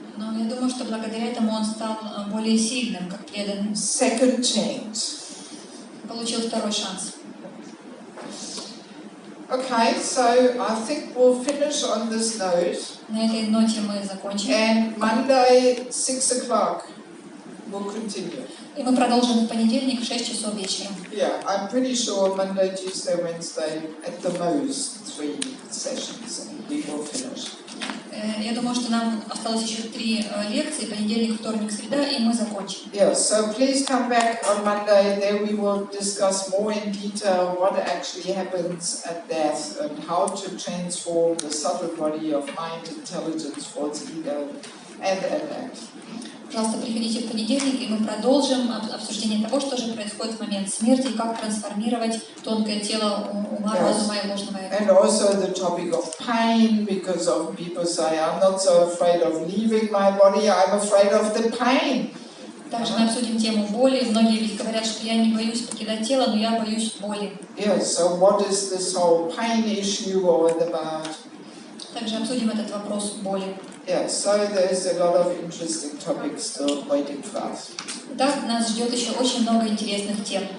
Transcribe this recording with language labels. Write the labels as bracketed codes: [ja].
[ru] Но я думаю, что благодаря этому он стал более сильным, как преданным. [en] Second chance. [ru] Получил второй шанс. [en] Okay, so I think we'll finish on this note. [ru] На этой ноте мы закончим. [en] And Monday, 6 o'clock, we'll continue. [ru] И мы продолжим в понедельник в 6 часов вечера. [en] Yeah, I'm pretty sure Monday, Tuesday, Wednesday, at the most 3 sessions, and we will finish. [ru] Я думаю, что нам осталось еще 3 лекции, понедельник, вторник, среда, и мы закончим. [en] Yeah, so please come back on Monday. There we will discuss more in detail what actually happens at death and how to transform the subtle body of mind, intelligence, towards ego, and. [ru] Пожалуйста, приходите в понедельник, и мы продолжим обсуждение того, что же происходит в момент смерти, и как трансформировать тонкое тело ума, разума и ложного эго. [en] And also the topic of pain, because of people say, I'm not so afraid of leaving my body, I'm afraid of the pain. [ru] Также мы обсудим тему боли. Многие ведь говорят, что я не боюсь покидать тело, но я боюсь боли. [en] Yes, so what is this whole pain issue all about? [ru] Также обсудим этот вопрос боли. [en] Yeah, so there's a lot of interesting topics still waiting for us. [ru] Так, нас ждет еще очень много интересных тем.